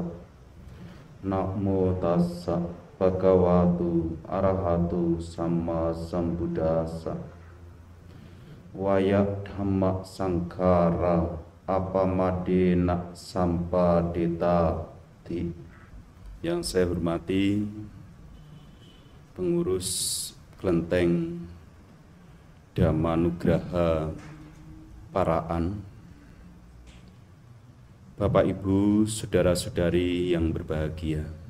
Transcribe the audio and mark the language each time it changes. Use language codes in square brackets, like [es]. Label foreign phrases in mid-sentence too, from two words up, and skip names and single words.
[pi] Namo tassa bhagavatu arahatu samma sambuddhassa. Waya dhamma sangkara apamadena sampadetati. [id] Yang saya hormati pengurus kelenteng Dhammanugraha Paraan, Bapak Ibu, saudara-saudari yang berbahagia.